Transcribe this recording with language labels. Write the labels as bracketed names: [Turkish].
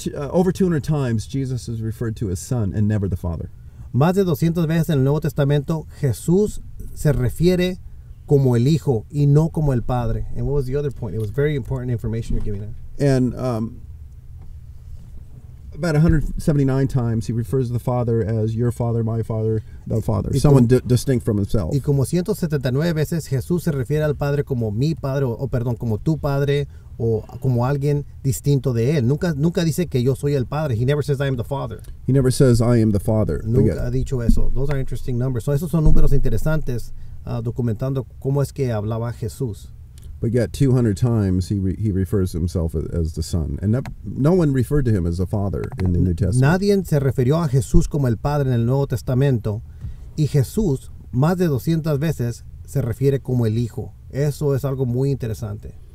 [English] Over 200 times Jesus is referred to as Son and never the Father. [Spanish] Más de 200 veces en el Nuevo Testamento Jesús se refiere como el Hijo y no como el Padre. [English] And what was the other point? It was very important information you're giving us. And about 179 times he refers to the Father as your Father, my Father, the Father. Someone distinct from himself. [Spanish] Y como 179 veces Jesús se refiere al Padre como mi Padre, como tu Padre, o como alguien distinto de él. Nunca dice que yo soy el Padre. [English] He never says I am the Father. He never says I am the Father. [Spanish] Nunca ha dicho eso. [English] Those are interesting numbers. [Spanish] So esos son números interesantes documentando cómo es que hablaba Jesús. [English] But yet 200 times he refers to himself as the Son. And no one referred to him as the Father in the New Testament. [Spanish] Nadie se refirió a Jesús como el Padre en el Nuevo Testamento. Y Jesús, más de 200 veces se refiere como el Hijo. Eso es algo muy interesante.